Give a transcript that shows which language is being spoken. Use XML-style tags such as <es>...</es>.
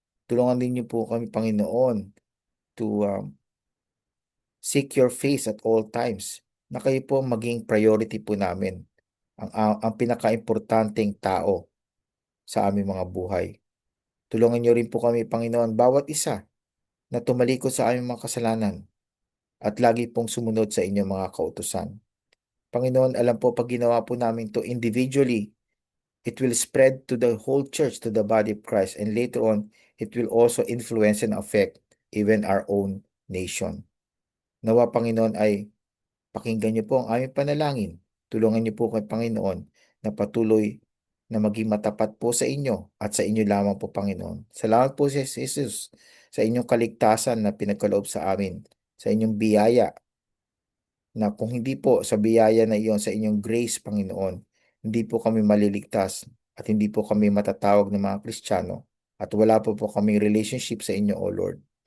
<tl>Tulungan din niyo po kami, Panginoon,</tl> <en>to seek your face at all times,</en> <tl>na kayo po maging priority po namin, ang pinaka-importanting tao sa aming mga buhay. Tulungan niyo rin po kami, Panginoon, bawat isa na tumalikod sa aming mga kasalanan at lagi pong sumunod sa inyong mga kautusan. Panginoon, alam po pag ginawa po namin</tl> <en>to individually, it will spread to the whole church, to the body of Christ, and later on, it will also influence and affect even our own nation.</en> <tl>Nawa, Panginoon, ay pakinggan niyo po ang aming panalangin. Tulungan niyo po kay Panginoon na patuloy na maging matapat po sa inyo at sa inyo lamang po, Panginoon. Salamat po sa Jesus sa inyong kaligtasan na pinagkaloob sa amin, sa inyong biyaya, na kung hindi po sa biyaya na iyon, sa inyong grace, Panginoon, hindi po kami maliligtas at hindi po kami matatawag ng mga Kristiyano at wala po kaming relationship sa inyo,</tl> <en>O Lord.</en>